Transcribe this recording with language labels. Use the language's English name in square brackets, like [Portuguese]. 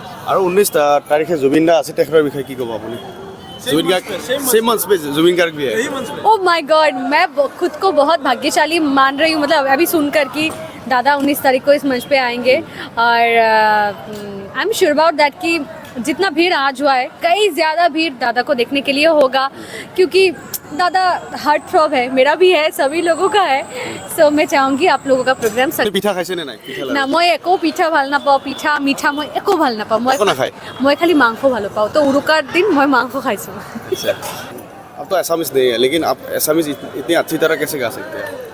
[Assamese] আৰু 19 তাৰিখে জুবিন দা আছে, তেখেতৰ বিষয়ে কি ক'ব আপুনি? [Hindi] जुबिन गार्ग सेम मंच पे जुबिन गार्ग भी है। [English] oh my God, [Hindi] मैं खुद को बहुत भाग्यशाली मान रही हूँ, मतलब अभी सुनकर कि दादा 19 तारीख को इस मंच पे आएंगे। और [English] I am sure about that [Hindi] कि जितना भीड़ आज हुआ है, कई ज़्यादा भीड़ दादा को देखने के लिए होगा, क्योंकि दादा हार्ट थ्रॉब है, मेरा भी है, सभी लोगों का है। सो मैं चाहूँगी आप लोगों का प्रोग्राम [Assamese] পিঠা খাইছে নে নাই? না মই একো পিঠা ভাল নাপাওঁ, পিঠা মিঠা মই একো ভাল নাপাওঁ। মই খালি মাংস ভাল পাওঁ, তো উৰুকাৰ দিন মই মাংস খাইছোঁ। [Hindi] अब तो एसामिस नहीं है, लेकिन आप एसामिस इतनी अच्छी तरह कैसे गा सकते हैं?